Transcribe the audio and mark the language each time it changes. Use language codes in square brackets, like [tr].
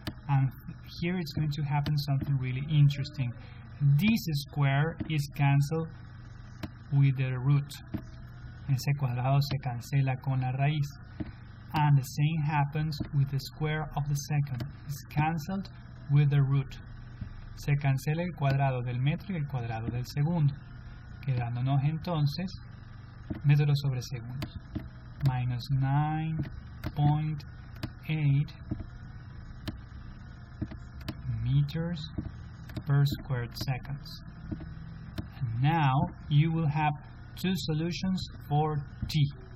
[en] And here it's going to happen something really interesting. This square is cancelled with the root. [es] Ese cuadrado se cancela con la raíz. [en] And the same happens with the square of the second. It's cancelled with the root. [es] Se cancela el cuadrado del metro y el cuadrado del segundo, quedándonos entonces metros sobre segundos. [en] Minus 9.8 meters per squared seconds. And now you will have two solutions for t.